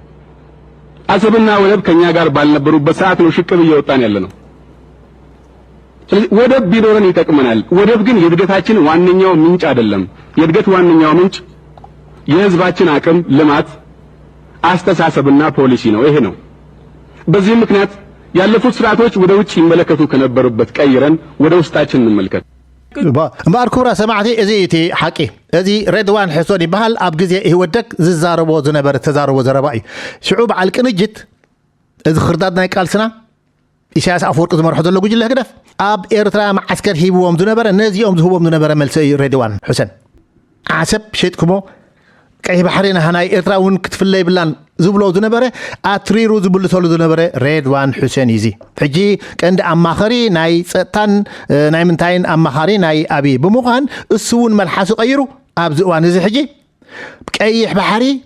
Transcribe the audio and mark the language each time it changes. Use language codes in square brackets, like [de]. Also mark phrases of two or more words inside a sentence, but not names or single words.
[am] አሰብና ወደብ ከኛ ጋር ባልነበሩበት ሰዓት ነው ሽቅብ እየወጣን ያለ ነው። ስለዚህ ወደብ ቢኖረን ይጠቅመናል። ወደብ ግን የእድገታችን ዋነኛው ምንጭ አይደለም። የእድገት ዋነኛው ምንጭ የህዝባችን አቅም፣ ልማት፣ አስተሳሰብና ፖሊሲ ነው። ይሄ ነው። በዚህ ምክንያት ያለፉት ስርዓቶች ወደ ውጭ ይመለከቱ ከነበሩበት ቀይረን ወደ ውስጣችን እንመልከት። [ti] እምበር ክቡራ ሰማዕቲ እዚ እቲ ሓቂ እዚ ሬድዋን ሕሶን ይበሃል ኣብ ግዜ ይወደቅ ዝዛረቦ ዝነበረ ተዛረቦ ዘረባ እዩ ሽዑ በዓል ቅንጅት እዚ ክርዳድ ናይ ቃልስና ኢሳያስ ኣፈወርቂ ዝመርሖ ዘሎ ጉጅለ ህግደፍ ኣብ ኤርትራ ማዓስከር ሂብዎም ዝነበረ ነዚኦም ዝህቦም ዝነበረ መልሲ እዩ ሬድዋን ሕሰን ዓሰብ ሸጥኩሞ ቀይ ባሕሪ ናይ ኤርትራ እውን ክትፍለይ ብላን ዝብሎ ዝነበረ ኣትሪሩ ዝብልተሉ ዝነበረ ሬድዋን ሕሰን እዚ ሕጂ ቀንዲ ኣማኸሪ ናይ ፀጥታን ናይ ምንታይን ኣማኻሪ ናይ ኣብይ ብምዃን እሱ እውን መልሓሱ ቀይሩ ኣብዚ እዋን እዚ ሕጂ ቀይሕ ባሕሪ